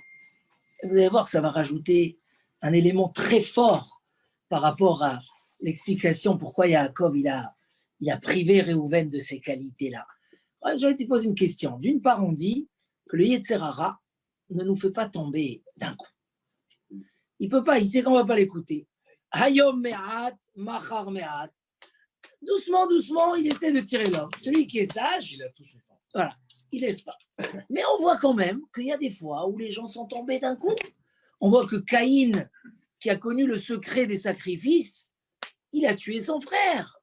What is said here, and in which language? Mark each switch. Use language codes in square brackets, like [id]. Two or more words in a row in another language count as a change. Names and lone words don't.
[fr] Vous allez voir, ça va rajouter un élément très fort par rapport à l'explication pourquoi Yaakov il a privé Réhouven de ces qualités-là. Je vais te poser une question. D'une part, on dit que le [he] יצר הרע [fr] ne nous fait pas tomber d'un coup. Il peut pas, il sait qu'on ne va pas l'écouter. [he] היום מעט, מחר מעט. [fr] Doucement, il essaie de tirer l'homme. Celui qui est sage, il a tout son temps. Voilà, il laisse pas. Mais on voit quand même qu'il y a des fois où les gens sont tombés d'un coup. On voit que Caïn, qui a connu le secret des sacrifices, il a tué son frère.